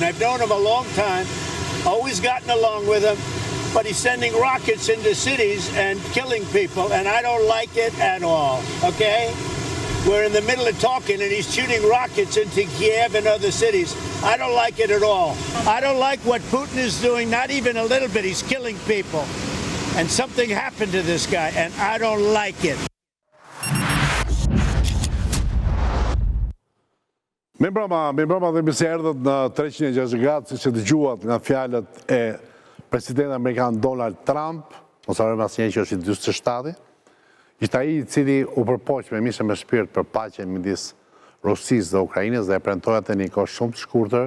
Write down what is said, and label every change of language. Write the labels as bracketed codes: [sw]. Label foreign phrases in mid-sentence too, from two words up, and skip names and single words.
[en] I've known him a long time, always gotten along with him, but he's sending rockets into cities and killing people, and I don't like it at all, okay? We're in the middle of talking, and he's shooting rockets into Kiev and other cities. I don't like it at all. I don't like what Putin is doing, not even a little bit. He's killing people. And something happened to this guy, and I don't like it. [sq] Me mbroma dhe misi erdhët në 360 gradë, si që dëgjuat nga fjalët e president Amerikan Donald Trump, mos harrojmë asnjëherë që është i 47, ishte ai i cili u përpoq me mishë me shpirt për paqen midis Rusisë dhe Ukrainës dhe e premtoi atë në një kohë shumë të shkurtër.